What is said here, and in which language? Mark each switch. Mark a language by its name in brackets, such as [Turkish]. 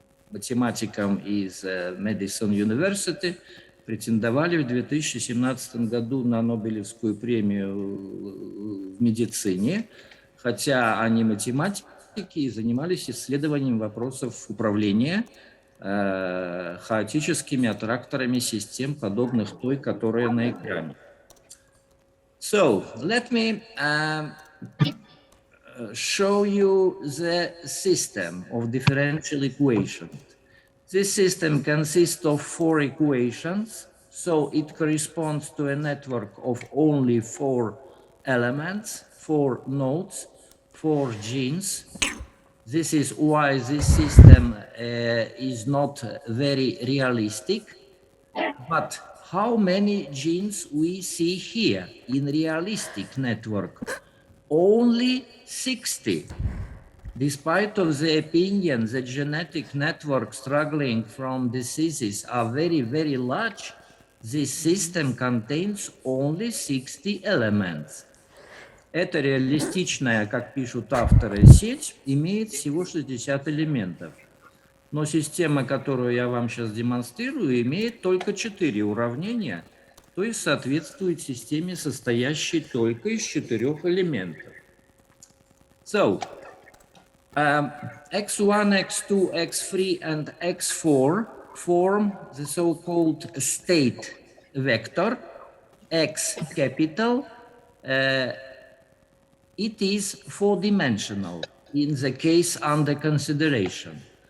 [Russian] математиком из Madison University претендовали в 2017 году на Нобелевскую премию в медицине, хотя они математики и занимались исследованием вопросов управления хаотическими аттракторами систем, подобных той, которая на экране. [English] So, let me show you the system of differential equations. This system consists of 4 equations, so it corresponds to a network of only 4 elements, 4 nodes, 4 genes. This is why this system is not very realistic. But how many genes we see here in realistic network? Only 60. Despite of the opinion that genetic networks struggling from diseases are very, very large, this system contains only 60 elements. [Russian] Эта реалистичная, как пишут авторы, сеть имеет всего 60 элементов. Но система, которую я вам сейчас демонстрирую, имеет только 4 уравнения, то есть соответствует системе, состоящей только из 4 элементов. [English] So, x1, x2, x3 and x4 form the so-called state vector, x capital. It is 4-dimensional in the case under consideration.